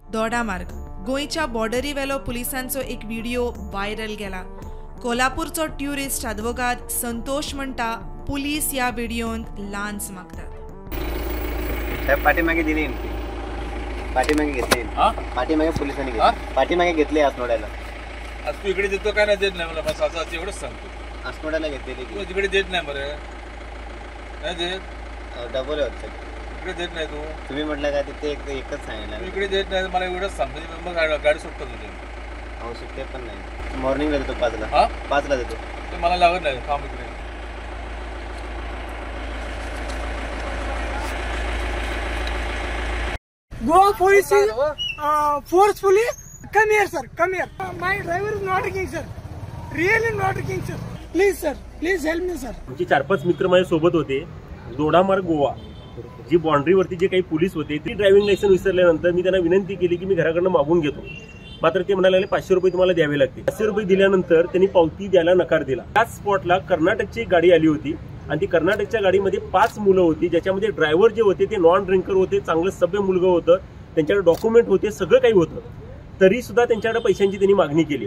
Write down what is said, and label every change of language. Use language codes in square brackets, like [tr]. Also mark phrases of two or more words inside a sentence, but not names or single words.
[kok] दोडामार्ग गोंयच्या बॉर्डरी वेलो पुलिसांचो एक [en] video viral [kok] गेला। कोल्हापूरचो [en] tourist advocate [kok] संतोष म्हणटा पुलीस ह्या व्हिडिओंत लांच मागतात। [mr] पाठीमागे दिली पाठीमागे घेतली पाठीमागे पोलिसांनी पाठीमागे घेतले आसनोड्याला। आज तू इकडे देतो काय नाही देत नाही मला बस असं एवढंच सांगतो। आसनोड्याला घेतलेली तू तिकडे देत नाही बरं नाही देत डबल होत इकडे देत नाही तू तुम्ही म्हटलं का तिथे एकच सांगितलं इकडे देत नाही मला एवढंच सांगतो मग गाडी सुटतो तुझे आवश्यकता पण नाही। मॉर्निंगला देतो 5ला हां 5ला देतो ते मला लागत नाही काम इकडे। [en] Goa police is forcefully come here, sir. Come here. My driver is not working, sir. Really not working, sir. Please, sir. Please help me, sir. [mr] आमचे 4-5 मित्र माझ्या सोबत होते। दोडामार्ग गोवा जी बाउंड्रीवरती जे काही पोलीस होते ती [en] driving licence [mr] विसरल्यानंतर मी त्यांना विनंती केली की मी घराकडनं मागून घेतो, मात्र ते म्हणाले 500 रुपये तुम्हाला द्यावे लागतील। 500 रुपये दिल्यानंतर त्यांनी पावती द्यायला नकार दिला। त्याच स्पॉटला कर्नाटकची गाडी आली होती आणि ती कर्नाटकच्या गाडीमध्ये 5 मुलं होती, ज्याच्यामध्ये ड्रायव्हर जे होते ते [en] non drinker [mr] होते, चांगलं सभ्य मुलगा होतं, त्यांच्याकडे डॉक्युमेंट होते, सगळं काही होतं, तरी सुद्धा त्यांच्याकडे पैशांची त्यांनी मागणी केली।